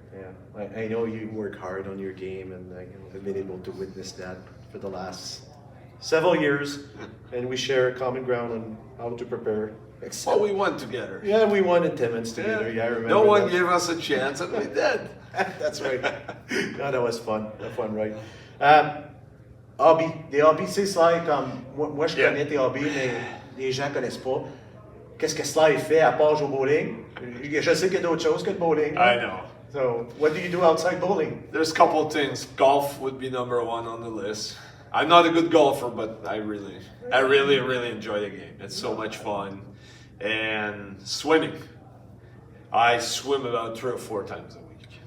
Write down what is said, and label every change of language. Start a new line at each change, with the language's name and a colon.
English: Yeah, I know you work hard on your game, and I've been able to witness that for the last several years, and we share a common ground on how to prepare. Well, we won together. Yeah, we won in Timmins together. Yeah, I remember. No one that. gave us a chance, and we did. That's right. No, that was fun. Right? Hobby.
French: Des hobbies, tu sais, Sly, comme moi je connais tes hobbies, mais les gens connaissent pas. Qu'est-ce que Sly fait à part jouer au bowling? Je sais qu'il y a d'autres choses que le bowling.
English: I know. So, what do you do outside bowling? There's a couple of things. Golf would be number one on the list. I'm not a good golfer, but I really enjoy the game. It's so much fun. And swimming. I swim about 3 or 4 times a week.